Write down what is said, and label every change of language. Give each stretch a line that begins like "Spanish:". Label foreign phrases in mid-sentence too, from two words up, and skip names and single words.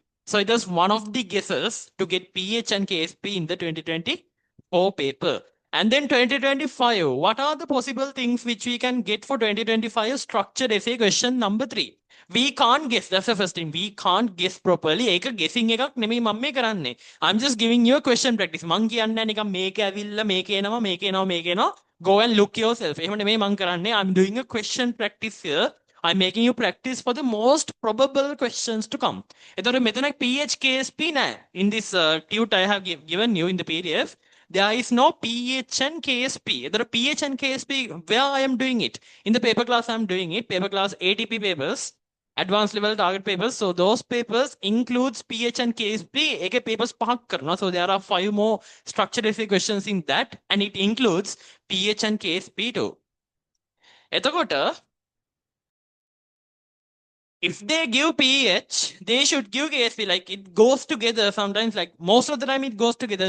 English: So it was one of the guesses to get PH and KSP in the 2024 paper. And then 2025, what are the possible things which we can get for 2025 structured essay question number 3? We can't guess. That's the first thing. We can't guess properly.
Sinhala: ඒක guessing එකක් නෙමෙයි මම මේ කරන්නේ.
English: I'm just giving you a question practice.
Sinhala: මං කියන්නේ නිකන් මේක ඇවිල්ලා මේක එනවා මේක එනවා මේක එනවා.
English: Go and look yourself.
Sinhala: එහෙම නෙමෙයි මං කරන්නේ.
English: I'm doing a question practice here. I'm making you practice for the most probable questions to come.
Sinhala: එතකොට මෙතන PHKSP නෑ.
English: In this tute I have given you in the PDF, there is no PH and KSP. එතකොට PH and KSP, where I am doing it? In the paper class I am doing it. Paper class ATP papers. Advanced level target papers. So those papers includes PH and KSP.
Sinhala: एक papers පහක් කරනවා.
English: So there are 5 more structured essay questions in that, and it includes PH and KSP too. එතකොට if they give PH, they should give KSP. Like it goes together sometimes. Like most of the time, it goes together.